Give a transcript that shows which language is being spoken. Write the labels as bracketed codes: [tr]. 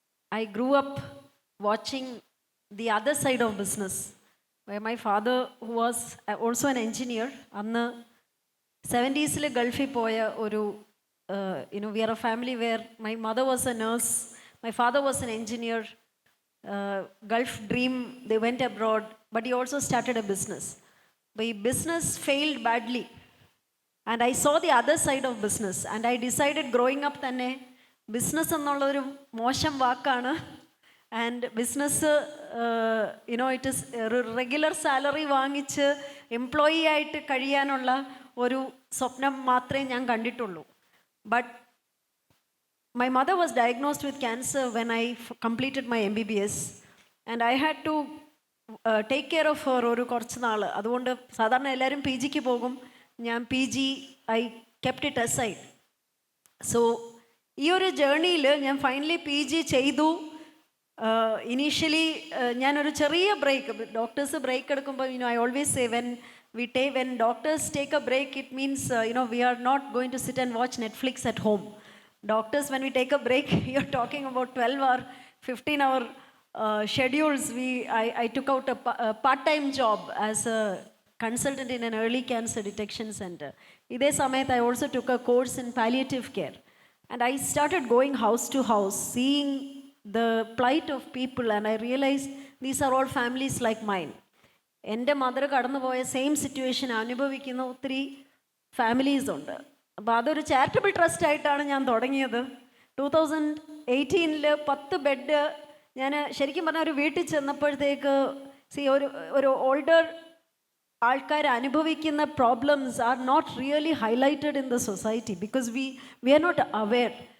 [en] I grew up watching the other side of business, where my father, who was also an engineer, [ml] anna 70s le Gulfi poya oru, [en] we are a family where my mother was a nurse, my father was an engineer. Gulf dream, they went abroad, but he also started a business. But his business failed badly, and I saw the other side of business, and I decided growing up [ml] തന്നെ business എന്നുള്ളൊരു മോശം വാക്കാണ്. [en] And business, it is regular salary [ml] വാങ്ങിച്ച് employee ആയിട്ട് കഴിയാനുള്ള ഒരു സ്വപ്നം മാത്രമേ ഞാൻ കണ്ടിട്ടുള്ളൂ. [en] But my mother was diagnosed with cancer when I completed my MBBS, and I had to take care of her [ml] ഒരു കുറച്ച് നാൾ. അതുകൊണ്ട് സാധാരണ എല്ലാവരും പി ജിക്ക് പോകും, ഞാൻ [en] I kept it aside. [ml] So ഈ ഒരു ജേർണിയിൽ ഞാൻ ഫൈനലി പി ജി ചെയ്തു. ഇനീഷ്യലി ഞാനൊരു ചെറിയ ബ്രേക്ക്, ഡോക്ടേഴ്സ് ബ്രേക്ക് എടുക്കുമ്പോൾ [en] I always say when doctors take a break, it means we are not going to sit and watch Netflix at home. Doctors, when we take a break, you're talking about 12 or 15-hour schedules. I took out a part-time job as a consultant in an early cancer detection center. [ml] Idhe samayat [en] I also took a course in palliative care, and I started going house to house, seeing the plight of people, and I realized these are all families like mine. [ml] എൻ്റെ mother കടന്നുപോയ same situation അനുഭവിക്കുന്ന ഒത്തിരി families ഉണ്ട്. അപ്പോൾ അതൊരു charitable trust ആയിട്ടാണ് ഞാൻ തുടങ്ങിയത്. 2018 10 ബെഡ്. ഞാൻ ശരിക്കും പറഞ്ഞാൽ ഒരു വീട്ടിൽ ചെന്നപ്പോഴത്തേക്ക് ഒരു ഓൾഡർ ആൾക്കാർ അനുഭവിക്കുന്ന [en] Problems are not really highlighted in the society because we are not aware.